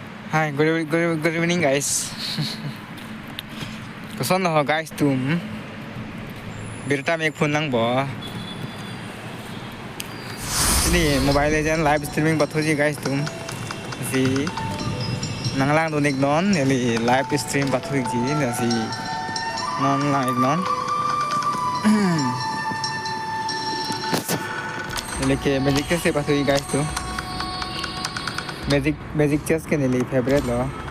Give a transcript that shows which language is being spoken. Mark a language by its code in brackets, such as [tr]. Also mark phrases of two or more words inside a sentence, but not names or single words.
[en] Hi, good evening, guys. [mjw] Kuson ho guys tum. Birta mek phone lang bo. Ini Mobile Legend [en] live streaming [mjw] bathoji guys tum. Si nanglang donik non eli [en] live stream [mjw] bathoji na si non lang ignon. Eli ke [en] magic chess [mjw] se bathoji guys tum. Magic chess ke eli favorite lo.